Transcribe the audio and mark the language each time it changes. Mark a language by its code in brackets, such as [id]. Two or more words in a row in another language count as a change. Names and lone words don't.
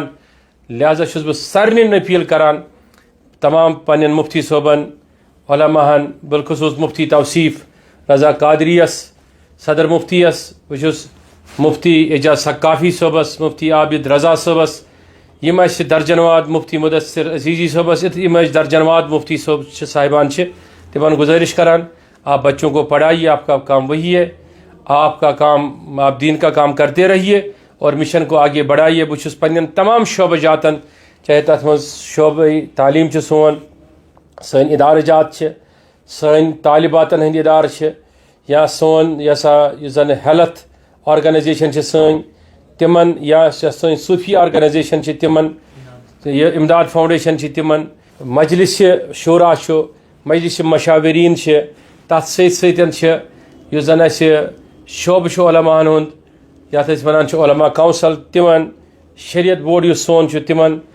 [ks] لہذا چھُس بہٕ سارنٕے اپیل کران, تمام پننٮ۪ن مفتی صٲبن, علماہن, بالخصوٗص مفتی توصیف رضا قادریس, صدر مفتیس, بہٕ چھُس مفتی اعجاز ثقافی صٲبس, مفتی عابد رضا صٲبس, یِم اَسہِ درجن واد مفتی مدثر عزیزی صٲبس, یِم اَسہِ درجن واد مفتی صٲب چھِ صاحبان چھِ, تِمن گزٲرِش کران [ur] آپ بچوں کو پڑھائیے, آپ کا کام وہی ہے, آپ کا کام, آپ دین کا کام کرتے رہیے اور مشن کو آگے بڑھائیے. [ks] بہٕ چھُس پننٮ۪ن تمام شعبہ جاتن, چاہے تتھ منٛز شعبہ تعلیٖم چھُ سون, سٲنۍ ادارٕ جات چھِ, سٲنۍ طالباتن ہٕنٛدۍ ادارٕ چھِ, یا سون یہِ ہسا یُس زن [en] health organisation [ks] چھِ سٲنۍ تِمن, یا سٲنۍ [en] Sufi organisation [ks] چھِ تِمن, یہِ امداد فاوڈیشن چھِ تِمن, مجلس شورا چھُ, مجلس مشاورین چھِ, تتھ سۭتۍ سۭتۍ چھِ یُس زن اَسہِ شعبہٕ چھُ علماہن ہُنٛد, یتھ أسۍ ونان چھِ علما کونسل, تِمن, شریعت بورڈ یُس سون چھُ تِمن,